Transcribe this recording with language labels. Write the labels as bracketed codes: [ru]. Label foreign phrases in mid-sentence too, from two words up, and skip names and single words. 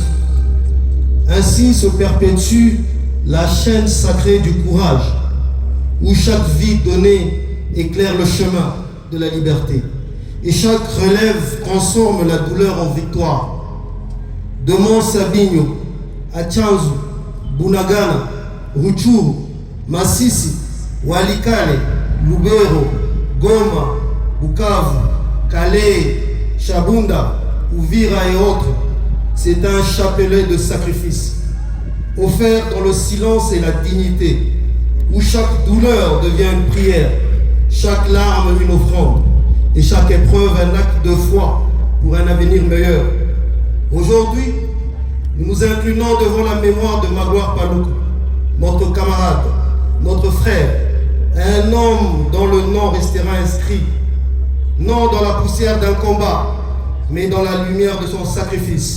[fr] Ainsi se perpétue la chaîne sacrée du courage, où chaque vie donnée éclaire le chemin de la liberté, et chaque relève transforme la douleur en victoire. De Mont Sabinho à Chanzu, Bunagana, Ruchuru, Masisi, Walikale, Lubero, Goma, Bukavu, Calais, Chabunda, Uvira et autres, c'est un chapelet de sacrifice, offert dans le silence et la dignité, où chaque douleur devient une prière, chaque larme une offrande, et chaque épreuve un acte de foi pour un avenir meilleur. Aujourd'hui, nous nous inclinons devant la mémoire de Magloire Paluku, notre camarade, notre frère, un homme dont le nom restera inscrit, non dans la poussière d'un combat, mais dans la lumière de son sacrifice.